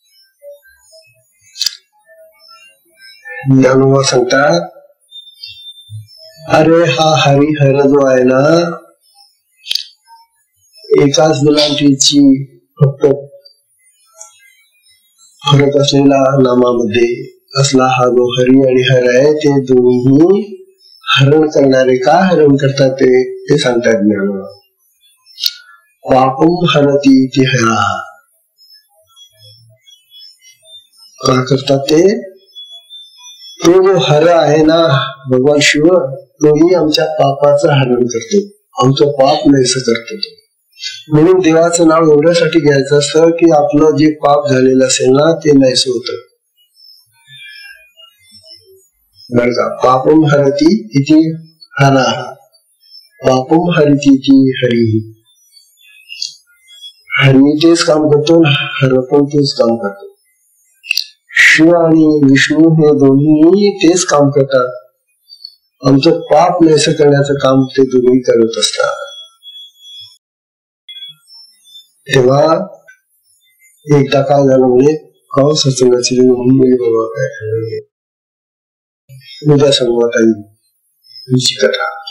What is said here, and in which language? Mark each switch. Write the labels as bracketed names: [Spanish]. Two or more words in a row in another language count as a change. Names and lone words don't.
[Marathi] ज्ञानोबा सांगतात, अरे हा हरिहर जो आहे ना, एकाच मुलांची फक्त फरक असलेला नामामध्ये असला हा जो हरी आणि हर आहे, ते दोन्ही हरण करणारे का हरण करतात ते सांगतात ज्ञानोबा. [Sanskrit] पापम हरती इति हरा, [Marathi] का करतात ते? तो जो हर आहे ना भगवान शिव, तोही आमच्या पापाचं हरण करतो, आमचं पाप नाहीस करतो. म्हणून देवाचं नाव एवढ्यासाठी घ्यायचं असतं की आपलं जे पाप झालेलं असेल ना ते नाहीस होत. बरं का? [Sanskrit] पापम हरती इति हरा, पापम हरती इति हरी. [Marathi] हरी तेच काम करतो, हर पण तेच काम करतो. शिव आणि विष्णू हे दोन्ही तेच काम करतात, आमचं पाप नाहीस करण्याचं काम ते दोन्ही करत असतात. तेव्हा एकदा काय झालं म्हणे, सत्संगाची बाबा काय उद्या सांगू आता तुमची कथा.